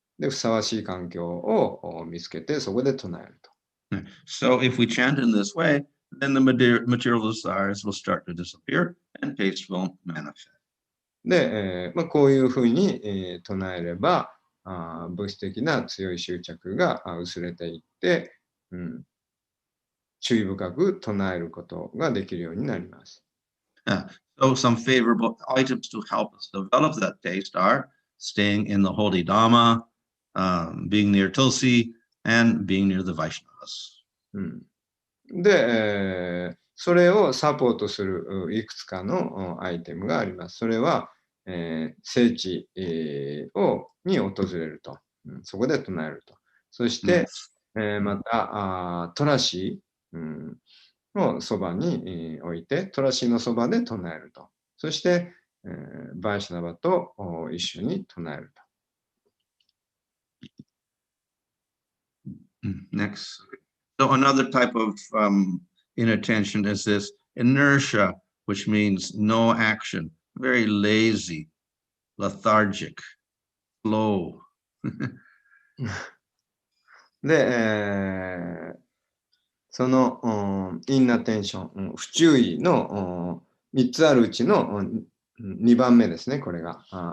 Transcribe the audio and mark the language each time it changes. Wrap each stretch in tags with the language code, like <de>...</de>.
<ja>で、ふさわしい環境を見つけて、そこで唱えると。</ja> <en>So if we chant in this way, then the material desires will start to disappear and taste will manifest.</en> <ja>で、こういうふうに、唱えれば、物質的な強い執着が薄れていって、注意深く唱えることができるようになります。</ja> <en>So some favorable items to help us develop that taste are staying in the holy Dhamma, being near Tulsi, and being near the Vaishnavas.</en> <ja>で、それをサポートするいくつかのアイテムがあります。それは、聖地、に訪れると、そこで唱えると。そして、またトラシをそばに置いて、トラシのそばで唱えると。そして、バイシナバと一緒に唱えると。</ja> <en>Next. So another type of inattention is this inertia, which means no action, very lazy, lethargic, slow.</en> <ja>で、その、インナテンション、不注意の3つあるうちの2番目ですね、これが。</ja>